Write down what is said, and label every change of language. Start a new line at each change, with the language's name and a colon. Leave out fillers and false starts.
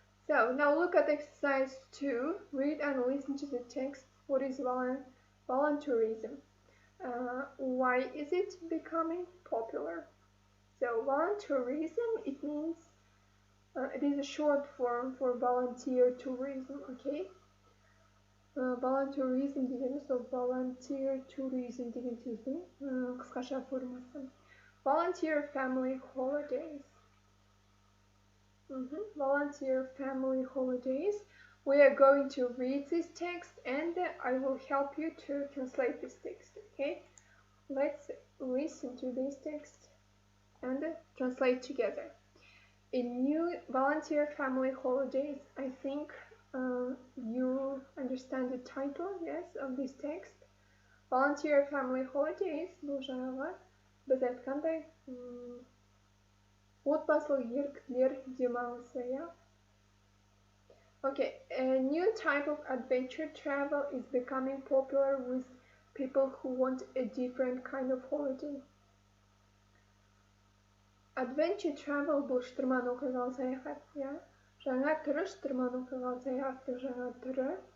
English: So now look at exercise 2. Read and listen to the text. What is volunteerism? Why is it becoming popular? So volunteerism, it means it is a short form for volunteer tourism, okay?
Kazakh: Volunteerism дегеніміз ол
English: volunteer tourism
Kazakh: деген сөздің қысқаша формасы.
English: Volunteer family holidays. Volunteer family holidays. We are going to read this text and I will help you to translate this text, okay? Let's listen to this text and translate together. In new volunteer family holidays, I think you understand the title, yes, of this text. Volunteer family holidays,
Kazakh: бұл жаңағы біз айтқандай отбасылық еріктілер демалысы,
English: yeah? Okay, a new type of adventure travel is becoming popular with people who want a different kind of holiday. Adventure travel
Kazakh: бұл шытырман оқиғалы саяхат, иә. Жаңа түрі шытырман оқиғалы саяхаттың жаңа түрі.